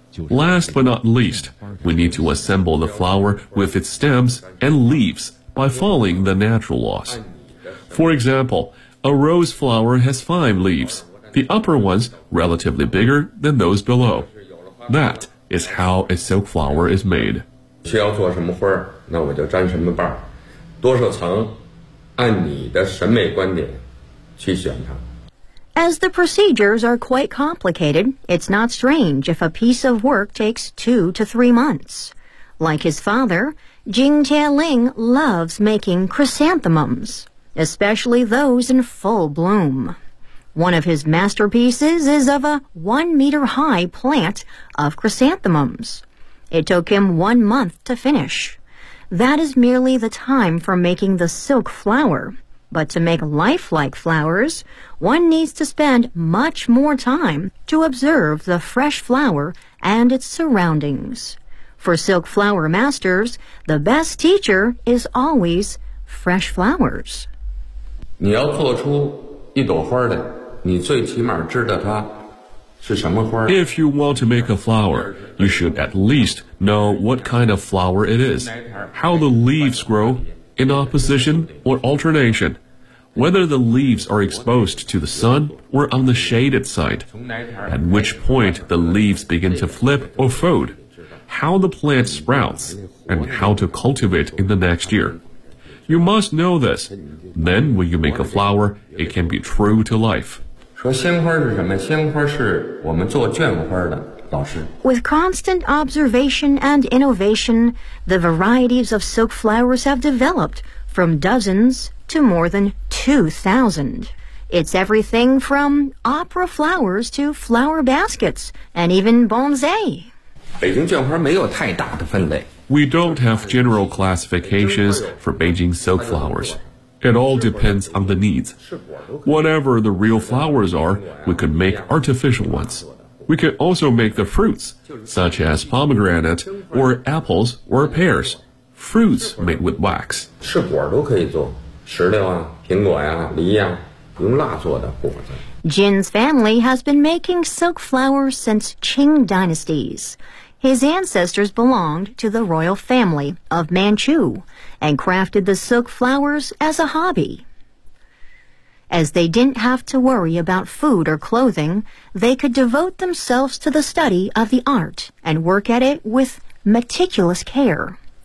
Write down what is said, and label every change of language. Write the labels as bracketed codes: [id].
[en] Last but not least, we need to assemble the flower with its stems and leaves by following the natural laws. For example, a rose flower has five leaves, the upper ones relatively bigger than those below. That is how a silk flower is made. [zh] 需要做什么花，那我就粘什么瓣，多少层，按你的审美观点。 [en] As the procedures are quite complicated, it's not strange if a piece of work takes 2 to 3 months. Like his father, Jing Tianling loves making chrysanthemums, especially those in full bloom. One of his masterpieces is of a 1-meter-high plant of chrysanthemums. It took him 1 month to finish. That is merely the time for making the silk flower. But to make lifelike flowers, one needs to spend much more time to observe the fresh flower and its surroundings. For silk flower masters, the best teacher is always fresh flowers. [zh] 你要做出一朵花来，你最起码知道它是什么花。 [en] If you want to make a flower, you should at least know what kind of flower it is, how the leaves grow, in opposition or alternation. Whether the leaves are exposed to the sun or on the shaded side, at which point the leaves begin to flip or fold, how the plant sprouts, and how to cultivate in the next year. You must know this. Then when you make a flower, it can be true to life. [zh] 说鲜花是什么？鲜花是我们做绢花的。 [en] With constant observation and innovation, the varieties of silk flowers have developed from dozens to more than 2,000. It's everything from opera flowers to flower baskets and even bonsai. [zh] 北京绢花没有太大的分类。 [en] We don't have general classifications for Beijing silk flowers. It all depends on the needs. Whatever the real flowers are, we could make artificial ones. We can also make the fruits, such as pomegranate, or apples, or pears, fruits made with wax. [zh] 吃果都可以做，石榴啊，苹果呀，梨呀，用蜡做的果子。 [en] Jin's family has been making silk flowers since Qing dynasties. His ancestors belonged to the royal family of Manchu and crafted the silk flowers as a hobby. As they didn't have to worry about food or clothing, they could devote themselves to the study of the art and work at it with meticulous care.